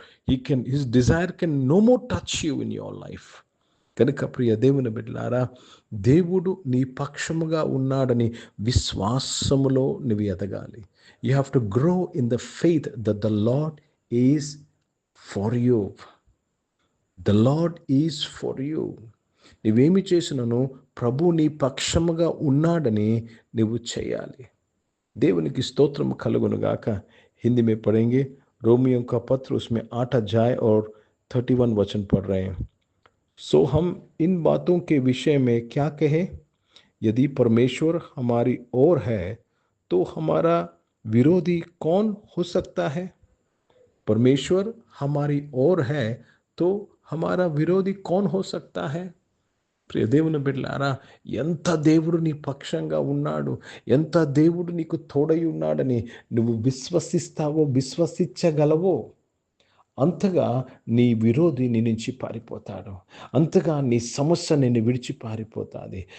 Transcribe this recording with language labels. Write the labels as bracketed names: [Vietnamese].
[English] His desire can no more touch you in your life. [Telugu] కనుక ప్రియ దేవుని బిడ్డలారా, దేవుడు నీ పక్షముగా ఉన్నాడని విశ్వాసములో నువ్వు ఎదగాలి. [English] You have to grow in the faith that the lord is for you. The lord is for you. [Telugu] నువ్వేమి చేసినను ప్రభు నీ పక్షముగా ఉన్నాడని నువ్వు చేయాలి. దేవునికి స్తోత్రము కలుగునుగాక. [Hindi] हिंदी में पढ़ेंगे. रोमियों का पत्र, उसमें 8 अध्याय और 31 वचन पढ़ रहे हैं. सो हम इन बातों के विषय में क्या कहें? यदि परमेश्वर हमारी ओर है तो हमारा विरोधी कौन हो सकता है? परमेश्वर हमारी ओर है तो हमारा विरोधी कौन हो सकता है? [Telugu] ప్రియ దేవుని బిడ్డలారా, ఎంత దేవుడు నీ పక్షంగా ఉన్నాడు, ఎంత దేవుడు నీకు తోడై ఉన్నాడని నువ్వు విశ్వసించగలవో అంతగా నీ విరోధి నీ నుంచి పారిపోతాడు, అంతగా నీ సమస్య నిన్ను విడిచి పారిపోతుంది.